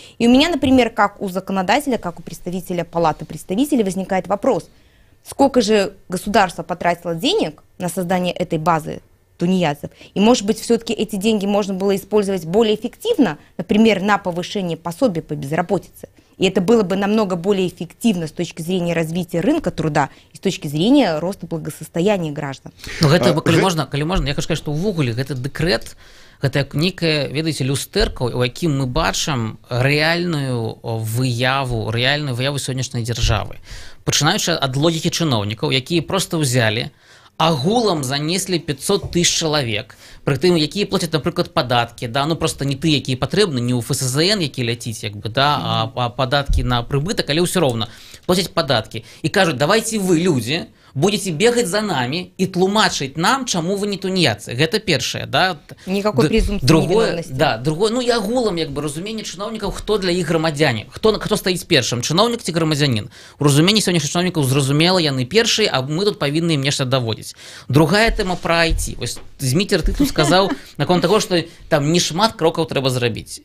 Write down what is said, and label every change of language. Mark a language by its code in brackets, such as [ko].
[ru] И у меня, например, как у законодателя, как у представителя Палаты представителей возникает вопрос, сколько же государство потратило денег на создание этой базы тунеядцев, и, может быть, все-таки эти деньги можно было использовать более эффективно, например, на повышение пособия по безработице. И это было бы намного более эффективно с точки зрения развития рынка труда и с точки зрения роста благосостояния граждан. [be] Ну, гэта, калі можна, [ru] я хочу сказать, что [be] увогуле гэты дэкрэт, гэта некая, ведаеце, люстэрка, у якім мы бачым рэальную выяву сённяшняй дзяржавы. Пачынаючы ад логікі чыноўнікаў, якія просто ўзялі, агулам занеслі 500 тысяч чалавек, пры тым, якія плацяць, напрыклад, падаткі, да, ну просто не ты, якія патрэбны, не ў ФСЗН, які ляціць, як бы, да, а падаткі на прыбытак, але ўсё роўна плацяць падаткі. І кажуць, [ru] давайте вы, людзі, будете бегать за нами и тлумачить нам, чему вы не тунеядцы. Это першее, да. Никакой презумпции невиновности. [be] Да, другое, ну я агулам, як бы, разуменне чыноўнікаў, хто для іх грамадзяне, хто стаіць першым, чыноўнік ці грамадзянін. У разуменні сённяшніх чыноўнікаў зразумела, яны першыя, а мы тут павінны ім нешта даводзіць. Другая тэма пра IT. Вось Зміцер, ты тут сказаў наконт таго, што там не шмат крокаў трэба зрабіць.